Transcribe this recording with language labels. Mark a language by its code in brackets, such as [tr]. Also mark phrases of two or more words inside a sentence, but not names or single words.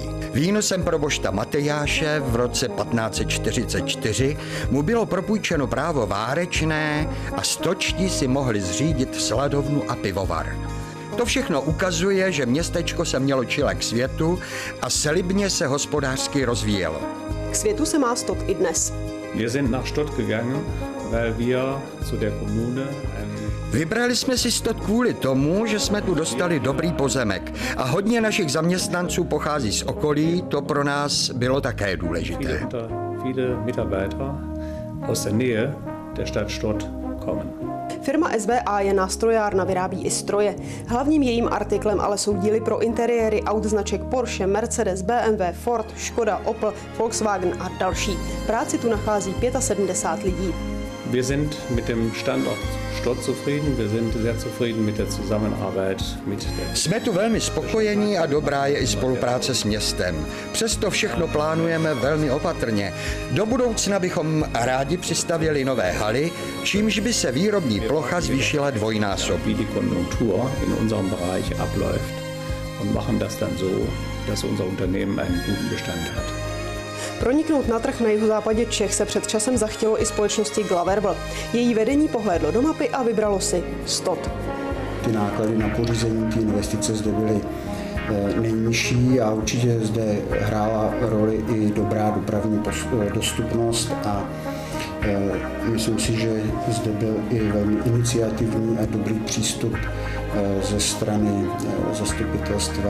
[cs] Výnosem probošta Matejáše v roce 1544 mu bylo propůjčeno právo várečné a stočtí si mohli zřídit sladovnu a pivovar. To všechno ukazuje, že městečko se mělo čile k světu a slibně se hospodářsky rozvíjelo. K světu se má Stott i dnes. [de] Wir sind nach Stott gegangen, weil wir zu der Kommune [cs] Vybrali jsme si Stod kvůli tomu, že jsme tu dostali dobrý pozemek a hodně našich zaměstnanců pochází z okolí, to pro nás bylo také důležité. [de] Viele Mitarbeiter aus der Nähe der Stadt Stod kommen. [cs] Firma SVA je nástrojárna, vyrábí i stroje. Hlavním jejím artiklem ale jsou díly pro interiéry aut značek Porsche, Mercedes, BMW, Ford, Škoda, Opel, Volkswagen a další. Práci tu nachází 75 lidí. [de] Wir sind mit dem Standort Stod zufrieden. Wir sind sehr zufrieden mit der Zusammenarbeit mit der. [cs] Jsme tu velmi spokojení a dobrá je i spolupráce s městem. Přesto všechno plánujeme velmi opatrně. Do budoucna bychom rádi přistavěli nové haly, čímž by se výrobní plocha zvýšila dvojnásobně. [de] Wie die Konjunktur in unserem Bereich abläuft und machen das dann so, dass unser Unternehmen einen guten Bestand hat. [cs] Proniknout na trh na jihozápadě Čech se před časem zachtělo i společnosti Glaverbl. Její vedení pohlédlo do mapy a vybralo si Stod. Ty náklady na pořízení, ty investice zde byly nejnižší a určitě zde hrála roli i dobrá dopravní dostupnost a myslím si, že zde byl i velmi iniciativní a dobrý přístup ze strany zastupitelstva.